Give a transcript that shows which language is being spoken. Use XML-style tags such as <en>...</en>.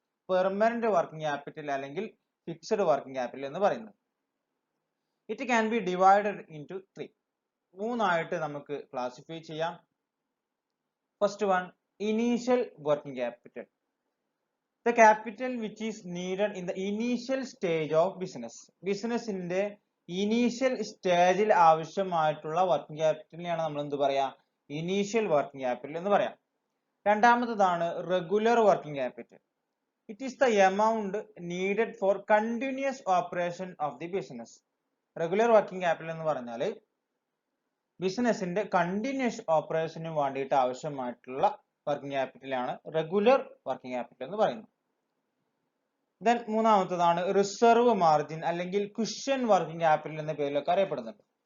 <ml>Permanent working capital അല്ലെങ്കിൽ fixed working capital എന്ന് പറയുന്നത്.</ml> <en>It can be divided into 3.</en> <ml>3 ആയിട്ട് നമുക്ക് ക്ലാസിഫൈ ചെയ്യാം.</ml> <en>First one initial working capital. The capital which is needed in the initial stage of business.</en> <ml>ബിസിനസിന്റെ initial സ്റ്റേജിൽ ആവശ്യമായിട്ടുള്ള working ക്യാപിറ്റലിനെയാണ് നമ്മൾ എന്ത് പറയാ? ഇനീഷ്യൽ വർക്കിംഗ് ക്യാപിറ്റൽ എന്ന് പറയാം. രണ്ടാമത്തതാണ് regular working capital.</ml> <en>It is the amount needed for continuous operation of the business.</en> <ml>Regular working capital എന്ന് പറഞ്ഞാൽ ബിസിനസിന്റെ കണ്ടിന്യൂസ് ഓപ്പറേഷന് വേണ്ടിയിട്ട് ആവശ്യമായിട്ടുള്ള വർക്കിംഗ് ക്യാപിറ്റൽ ആണ് റെഗുലർ വർക്കിംഗ് ക്യാപിറ്റൽ എന്ന് പറയുന്നത്. ദെൻ മൂന്നാമത്തേതാണ് റിസർവ് മാർജിൻ അല്ലെങ്കിൽ കുഷ്യൻ വർക്കിംഗ് ക്യാപിറ്റൽ എന്ന പേരിലൊക്കെ അറിയപ്പെടുന്നുണ്ട്.</ml>